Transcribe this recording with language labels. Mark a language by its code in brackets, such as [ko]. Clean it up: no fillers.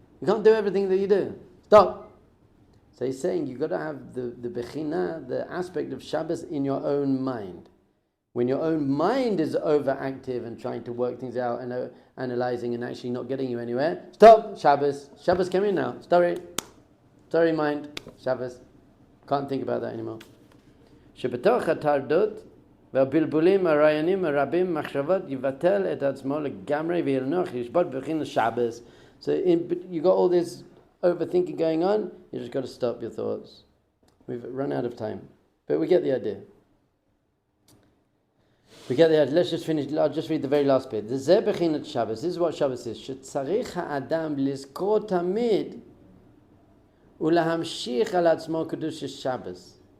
[en] You can't do everything that you do. Stop. So he's saying you've got to have the bechina, the aspect of Shabbos in your own mind. When your own mind is overactive and trying to work things out and analyzing and actually not getting you anywhere, stop, Shabbos. Shabbos, come in now. Sorry, mind. Shabbos. Can't think about that anymore. [he] שבתוך הטרדות והבלבולים הרעיונים הרבים מחשבות יבטל את עצמו לגמרי וינוח ישבות בבחינת Shabbos. [en] So you got all this overthinking going on, you just got to stop your thoughts. We've run out of time, but we get the idea. Let's just finish. I'll just read the very last bit. [he] זה בחינת Shabbos. [en] This is what Shabbos is. [he] שצריך האדם לזכור תמיד ולהמשיך על עצמו קדוש Shabbos.